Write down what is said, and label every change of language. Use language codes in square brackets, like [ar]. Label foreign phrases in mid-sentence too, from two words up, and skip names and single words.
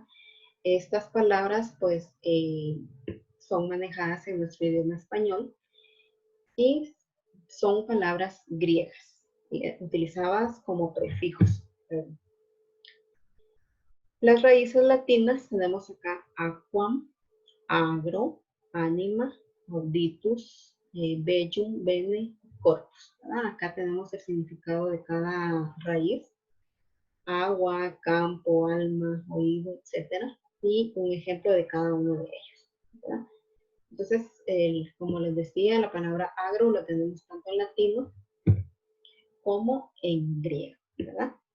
[es] Estas palabras pues son manejadas en nuestro idioma español y son palabras griegas, utilizadas como prefijos. Las raíces latinas tenemos acá [la] aquam, agro, anima, auditus, bellum, bene, corpus. [es] Acá tenemos el significado de cada raíz: agua, campo, alma, oído, etcétera, y un ejemplo de cada uno de ellos, ¿verdad? Entonces, como les decía, la palabra agro la tenemos tanto en latino como en griego, ¿verdad?